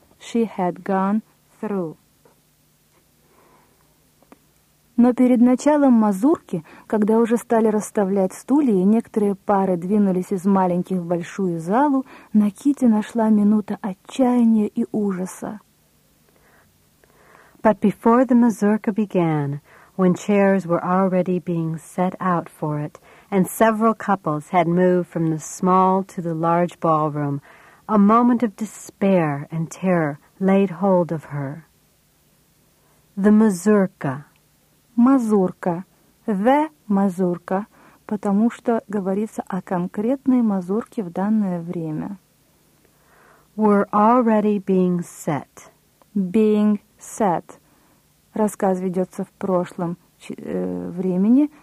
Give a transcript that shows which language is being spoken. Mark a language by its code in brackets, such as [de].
[en] She had gone through. [ru] Но перед началом мазурки, когда уже стали расставлять стулья, и некоторые пары двинулись из маленьких в большую залу, на Кити нашла минута отчаяния и ужаса. [en] But before the mazurka began, when chairs were already being set out for it, and several couples had moved from the small to the large ballroom, a moment of despair and terror laid hold of her. The mazurka. [ru] Мазурка. [en] The mazurka, [ru] потому что говорится о конкретной мазурке в данное время. [en] Were already being set. Being set. [ru] Рассказ ведется в прошлом времени.